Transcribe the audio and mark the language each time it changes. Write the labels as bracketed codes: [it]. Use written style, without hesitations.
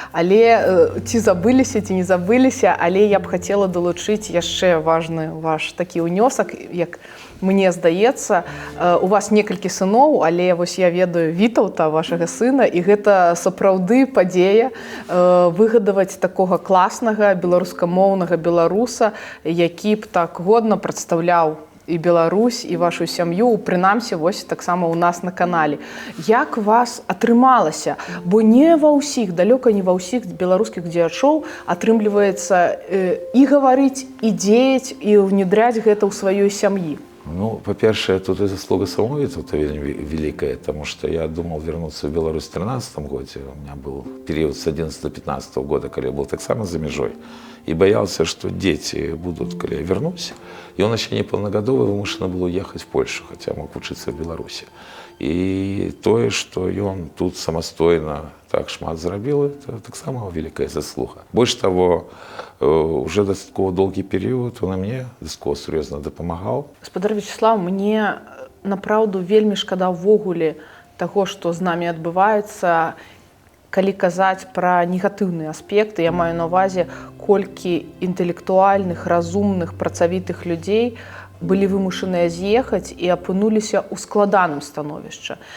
[be] Але ці забыліся, ці не забыліся, але я б хацела далучыць яшчэ важны ваш такі ўнёсак, як мне здаецца, у вас некалькі сыноў, але вось я ведаю Вітаўта, вашага сына, і гэта сапраўды падзея выгадаваць такога класнага беларускамоўнага беларуса, які б так годна прадстаўляў і Беларусь, і вашу сям'ю, прынамсі, вось таксама ў нас на канале. Як вас атрымалася? Бо не ва ўсіх, далёка не ва ўсіх беларускіх дзеячоў атрымліваецца і гаварыць, і дзеяць, і ўнедряць гэта ў сваёй сям'і. [ru] Ну, по-першае, тут и заслуга самого Вітаўта великая, потому что я думал вернуться в Беларусь в 2013 году. У меня был период с 11 до 15 года, когда я был так само за межой. И боялся, что дети будут, когда я вернусь. И он еще не полногодовый, вымушенно был уехать в Польшу, хотя мог учиться в Беларуси. И тое, что он тут самостойно так шмат зарабіў, это так само великая заслуга. [be] Больш того, уже дастаткова доўгі перыяд он і мне дастаткова сур'ёзна дапамагаў. Спадар Вячеслав, мне направду вельмі шкада ўвогуле таго, што з намі адбываецца. Калі казаць пра негатыўныя аспекты, я маю на ўвазе, колькі інтэлектуальных, разумных, працавітых людзей былі вымушаныя з'ехаць і апынуліся ў складаным становішчы.